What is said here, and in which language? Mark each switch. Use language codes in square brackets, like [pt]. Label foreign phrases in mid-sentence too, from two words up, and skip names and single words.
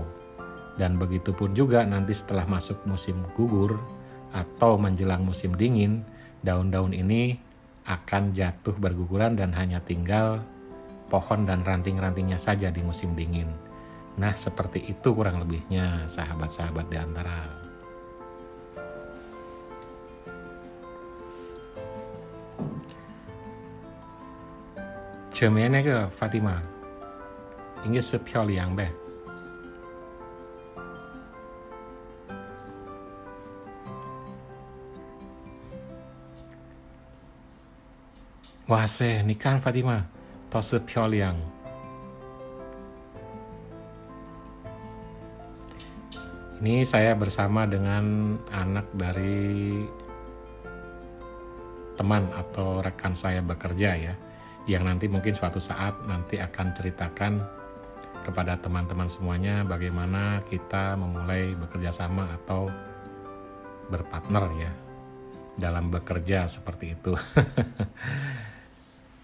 [id] Dan begitu pun juga nanti setelah masuk musim gugur atau menjelang musim dingin, daun-daun ini akan jatuh berguguran dan hanya tinggal pohon dan ranting-rantingnya saja di musim dingin. Nah, seperti itu kurang lebihnya sahabat-sahabat di antara. [zh] 前面那个法蒂玛应该是漂亮呗。哇塞，你看法蒂玛，都是漂亮。 [id] Ini saya bersama dengan anak dari teman atau rekan saya bekerja ya, yang nanti mungkin suatu saat nanti akan ceritakan kepada teman-teman semuanya bagaimana kita memulai bekerja sama atau berpartner ya dalam bekerja seperti itu.